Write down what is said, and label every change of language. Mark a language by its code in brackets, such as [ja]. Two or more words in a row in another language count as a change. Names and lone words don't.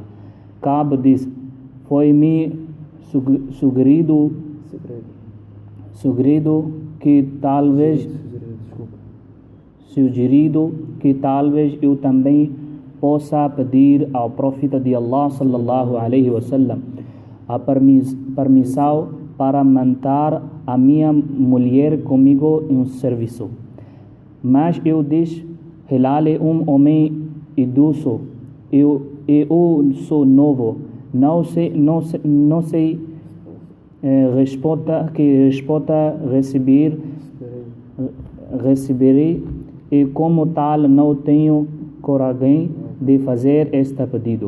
[pt] Ka'b diz: foi-me sugerido que talvez eu também possa pedir ao profeta de Allah [ar] صلى الله عليه وسلم [pt] a permissão para manter a minha mulher comigo em serviço. Mas eu disse: Hilal é homem idoso, eu sou novo, não sei resposta receberei e como tal não tenho coragem de fazer este pedido.